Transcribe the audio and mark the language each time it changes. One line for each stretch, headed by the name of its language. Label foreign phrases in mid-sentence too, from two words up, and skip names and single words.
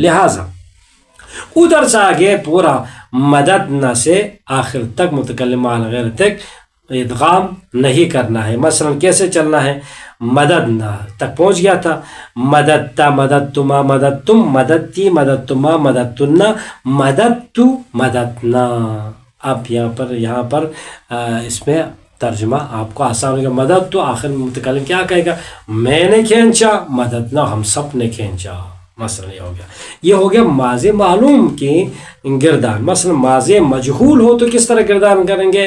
Urdu: لہٰذا ادھر سے آگے پورا مددنا سے آخر تک متکلم علی غیر تک ادغام نہیں کرنا ہے. مثلا کیسے چلنا ہے؟ مدد نہ تک پہنچ گیا تھا،
Arabic: مددتا مددتما مددتم مددتی مددتما مددتنا مددتو مددنا.
Urdu: اب یہاں پر اس میں ترجمہ آپ کو آسان ہوگا. مدد تو آخر میں متکلم کیا کہے گا؟ میں نے کھینچا، مددنا ہم سب نے کھینچا. مثلا یہ ہو گیا ماضی معلوم کی گردان. مثلا ماضی مجہول ہو تو کس طرح گردان کریں گے؟